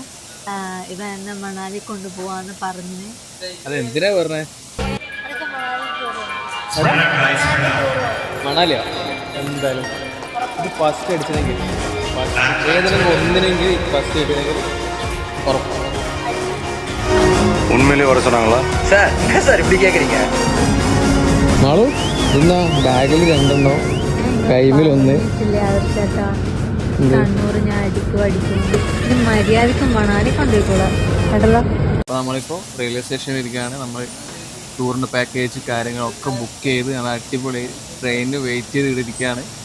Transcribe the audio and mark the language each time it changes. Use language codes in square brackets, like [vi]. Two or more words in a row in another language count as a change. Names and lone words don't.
[ml] ഇവ എന്നെ മണാലി കൊണ്ടുപോവാന്ന് പറഞ്ഞു. അതെന്തിനാ പറഞ്ഞേ? മണാലിയോ? എന്തായാലും ഇത് ഫസ്റ്റ് അടിച്ചെങ്കിൽ ഏതെങ്കിലും ഒന്നിനെങ്കിൽ ഫസ്റ്റ് കിട്ടിയെങ്കിൽ ഉറപ്പാണ്. [ta] உண்மையிலே வர சொன்னாங்களா சார்? என்ன சார் இப்படி கேட்குறீங்க? [ml] നാളു ഇന്ന ബാഗിൽ രണ്ടെണ്ണോ കൈമിൽ ഒന്ന്. കണ്ണൂർ ഞാൻ അടിക്കും മര്യാദക്കും മണാലി കൊണ്ടുപോയിക്കോളാം കേട്ടല്ലോ. അപ്പോൾ നമ്മളിപ്പോൾ റെയിൽവേ സ്റ്റേഷനിൽ ഇരിക്കുകയാണ്. നമ്മൾ ടൂറിൻ്റെ പാക്കേജ് കാര്യങ്ങളൊക്കെ ബുക്ക് ചെയ്ത് നമ്മൾ അടിപൊളി ട്രെയിനിന് വെയിറ്റ് ചെയ്ത് ഇരിക്കുകയാണ്.